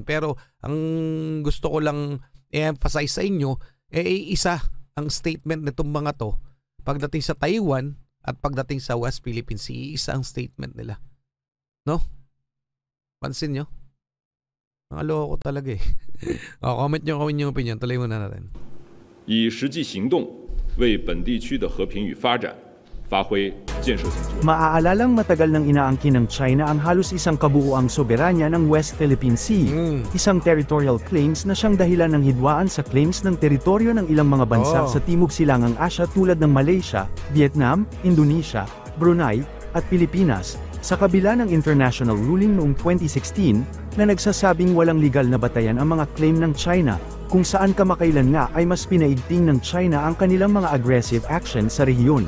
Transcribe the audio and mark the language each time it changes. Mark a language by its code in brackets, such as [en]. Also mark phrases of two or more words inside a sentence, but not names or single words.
[tl] Pero, ang gusto ko lang i-emphasize sa inyo, isa ang statement nitong mga to. Pagdating sa Taiwan at pagdating sa West Philippine Sea, isa ang statement nila. No? Pansin nyo? Mga loko talaga eh. Comment nyo kung inyong opinion. Tuloy muna natin. [zh] 以实际行动为本地区的和平与发展发挥建设性作用。 [tl] Maaalalang matagal nang inaangkin ng China ang halos isang kabuuang soberanya ng West Philippine Sea, isang [en] territorial claims [tl] na siyang dahilan ng hidwaan sa claims ng teritoryo ng ilang mga bansa sa Timog Silangang Asya tulad ng Malaysia, Vietnam, Indonesia, Brunei, at Pilipinas, sa kabila ng [en] international ruling [tl] noong 2016 na nagsasabing walang legal na batayan ang mga claim ng China, kung saan kamakailan nga ay mas pinaigting ng China ang kanilang mga [en] aggressive action [tl] sa rehiyon.